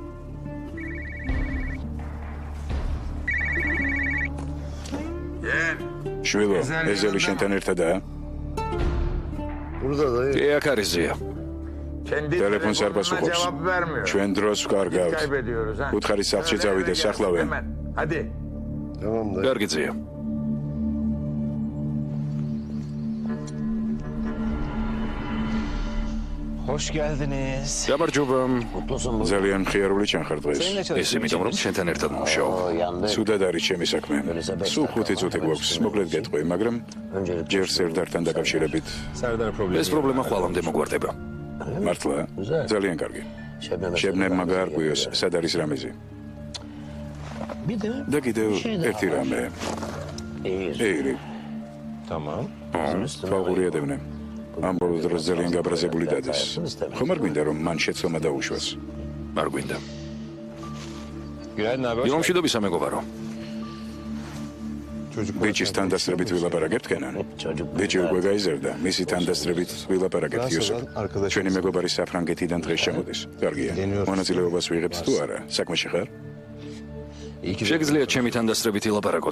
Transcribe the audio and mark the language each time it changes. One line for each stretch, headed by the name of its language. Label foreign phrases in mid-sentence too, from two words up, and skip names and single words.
Georgian: შვილო, ეზელი შენთან ერთადაა? კი, აქ არის ზია. ტელეფონს არ პასუხობს. ჩვენ დროს ვკარგავთ. უთხარი სახლში წავიდე, სახლავენ. კარგი ზია.
Turkish: Hoş geldiniz.
Georgian: გამარჯობა. ძალიან მხიარული ჩანხარ დღეს. ეს იმიტომ რომ შენთან ერთად მუშაობ. სუდად არის ჩემი საქმე. სულ 5 წუთი გვაქვს. მოკლედ გეტყვი, მაგრამ ჯერ სერდართან დაკავშირებით. ეს პრობლემა ხვალამდე მოგვარდება. მართლა? ძალიან კარგი. შებნებმა გაარკვიოს, სად არის რამეზი. და კიდევ ერთი რამე. ეირი.
Turkish: Tamam.
Georgian: ფაღური ადევნე. ამ ბოლო დროს ძალიან გაბრაზებული დადეს. ხომ არ გვინდა რომ მან შეცდომა დაუშვას? არ გვინდა.
Turkish: Günaydın abi.
Georgian: იმომშვიდობისა მეგობარო. ბიჭის თანდასწრებით ვილაპარაკებთ კენან? ბიჭი უკვე გაიზარდა, მისი თანდასწრებით ვილაპარაკებთ იოსებ. ჩვენი მეგობარი საფრანგეთიდან დღეს ჩამოდის. კარგია. მონაწილეობას ვიღებთ თუ არა? საქმეში ხარ? შეგიძლიათ ჩემი თანდასწრებით ილაპარაკოთ.